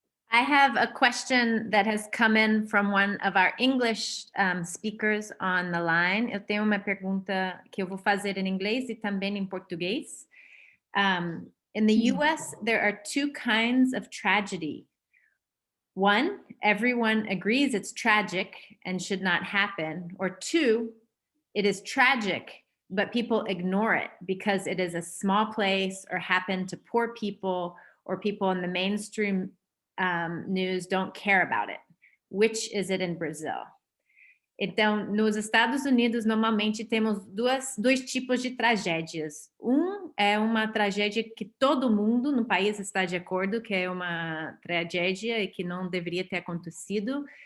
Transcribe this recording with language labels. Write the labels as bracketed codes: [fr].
[en] I have a question that has come in from one of our English speakers on the line. [pt] Eu tenho uma pergunta que eu vou fazer em inglês e também em português. [en] In the US, there are two kinds of tragedy. One, everyone agrees it's tragic and should not happen. Or two, it is tragic, but people ignore it because it is a small place or happened to poor people, or people in the mainstream news don't care about it. Which is it in Brazil? [pt] Então, nos Estados Unidos, normalmente temos dois tipos de tragédias. Um é uma tragédia que todo mundo no país está de acordo, que é uma tragédia e que não deveria ter acontecido.